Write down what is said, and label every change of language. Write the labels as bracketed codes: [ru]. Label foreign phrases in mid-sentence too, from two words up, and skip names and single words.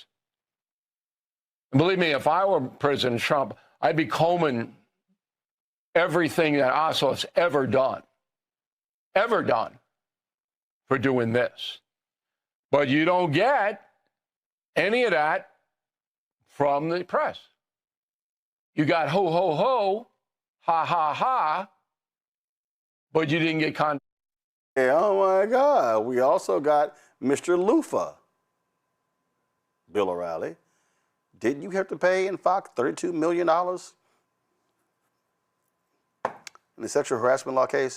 [en] And believe me, if I were President Trump, I'd be combing everything that Ossoff's ever done for doing this. But you don't get any of that from the press. You got ho, ho, ho, ha, ha, ha, but you didn't get content. Yeah, oh my God. We also got Mr. Lufa, Bill O'Reilly. Didn't you have to pay in Fox $32 million in the sexual harassment law case?